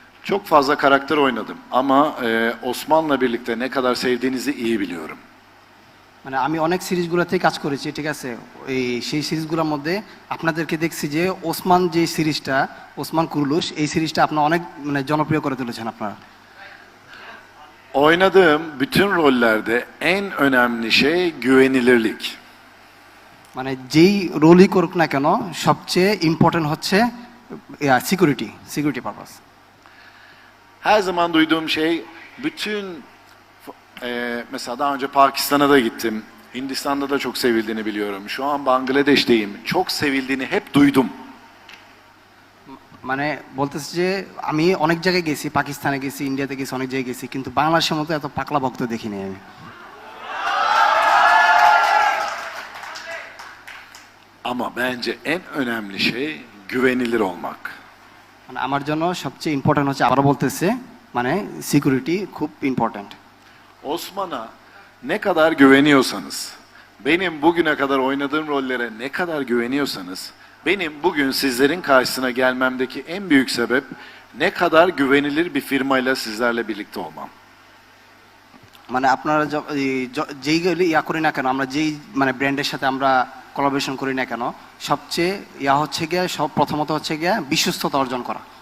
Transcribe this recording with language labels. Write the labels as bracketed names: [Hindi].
[Turkish] Çok fazla karakter oynadım ama Osman'la birlikte ne kadar sevdiğinizi iyi biliyorum. [Bangla] মানে আমি অনেক সিরিজগুলোতেই কাজ করেছি, ঠিক আছে। এই সেই সিরিজগুলোর মধ্যে আপনাদেরকে দেখছি যে ওসমান যে সিরিজটা, ওসমান কুরুলুশ, এই সিরিজটা আপনারা অনেক মানে জনপ্রিয় করে তুলেছেন আপনারা। [Turkish] Oynadığım bütün rollerde en önemli şey güvenilirlik. [Bangla] মানে যেই রোলই করুক না কেন সবচেয়ে ইম্পর্টেন্ট হচ্ছে security purpose. [Turkish] Her zaman duyduğum şey, bütün mesela daha önce Pakistan'a da gittim. Hindistan'da da çok sevildiğini biliyorum. Şu an Bangladeş'teyim. Çok sevildiğini hep duydum. [Bangla] মানে বলতেছে যে আমি অনেক জায়গায় গেছি, পাকিস্তানে গেছি, ইন্ডিয়াতে গেছি, অনেক জায়গায় গেছি, কিন্তু বাংলাদেশের মতো এত পাকলা ভক্ত দেখিনি আমি। [Turkish] Ama bence en önemli şey güvenilir olmak. [Bangla] মানে আমার জন্য সবচেয়ে ইম্পর্টেন্ট হচ্ছে, আবার বলতেছে, মানে সিকিউরিটি খুব important. [Turkish] Osman'a ne kadar güveniyorsanız, benim bugüne kadar oynadığım rollere ne kadar güveniyorsanız, benim bugün sizlerin karşısına gelmemdeki en büyük sebep ne kadar güvenilir bir firmayla sizlerle birlikte olmam. [Bangla] মানে আপনারা যেই ইয়া করি না কেন, আমরা যেই মানে ব্র্যান্ডের সাথে আমরা কোলাবোরেশন করি না কেন, সবচেয়ে ইয়া হচ্ছে গিয়ে প্রথমত হচ্ছে গিয়ে বিশ্বস্ততা অর্জন করা।